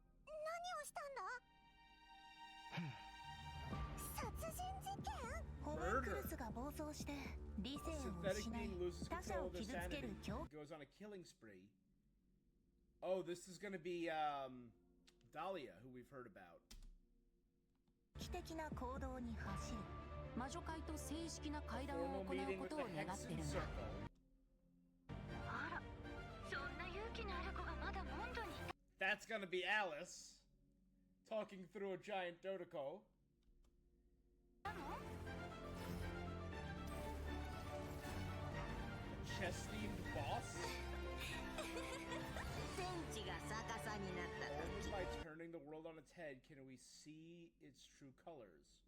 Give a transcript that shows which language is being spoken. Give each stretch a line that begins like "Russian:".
Japanese: 何をしたんだ殺人事件ホムンクルスが暴走して理性を失い他者を傷つける狂
English: goes on a killing spree. Oh, this is going to be Dahlia, who we've heard about.
Japanese: 気的な行動に走る魔女会と正式な会談を行うことを願ってるんだあらそんな勇気のある子がまだモンドに
English: That's going to be Alice talking through a giant Dodoko. Chess-themed boss? Only by turning the world on its head can we see its true colors.